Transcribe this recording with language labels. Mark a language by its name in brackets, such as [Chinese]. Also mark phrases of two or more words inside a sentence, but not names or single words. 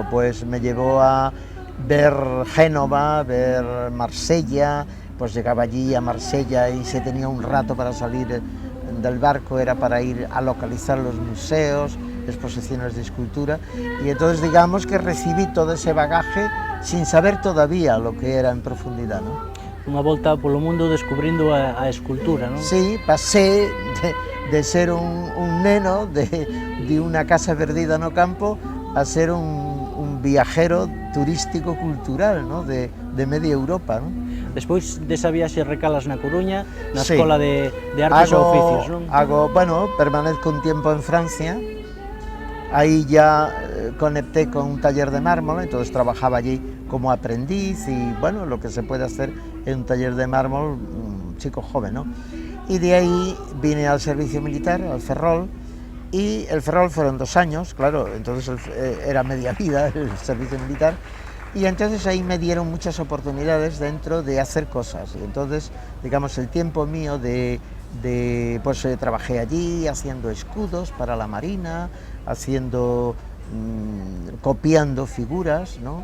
[Spanish] Pues me llevó a ver Génova, ver Marsella. Pues llegaba allí a Marsella y si tenía un rato para salir del barco era para ir a localizar los museos, exposiciones de escultura, y entonces digamos que recibí todo ese bagaje sin saber todavía lo que era en profundidad, ¿no? [Galician] Unha volta polo mundo descubrindo a escultura, non? [Spanish] Sí, pasé de ser un neno de una casa perdida [Galician] no campo [Spanish] a ser un viajero turístico cultural, ¿no? de media Europa, ¿no? [Galician] Despois desa viaxe recalas na Coruña, na Escola de Artes e Oficios, non? [Spanish] Bueno, permanezco un tiempo en Francia, Ahí ya conecté con un taller de mármol, entonces trabajaba allí como aprendiz y bueno, lo que se puede hacer en un taller de mármol, un chico joven, ¿no? Y de ahí vine al servicio militar, al Ferrol, y el Ferrol fueron 2 años, claro, entonces era media vida el servicio militar, y entonces ahí me dieron muchas oportunidades dentro de hacer cosas, y entonces, digamos, el tiempo mío pues trabajé allí haciendo escudos para la Marina, copiando figuras, ¿no?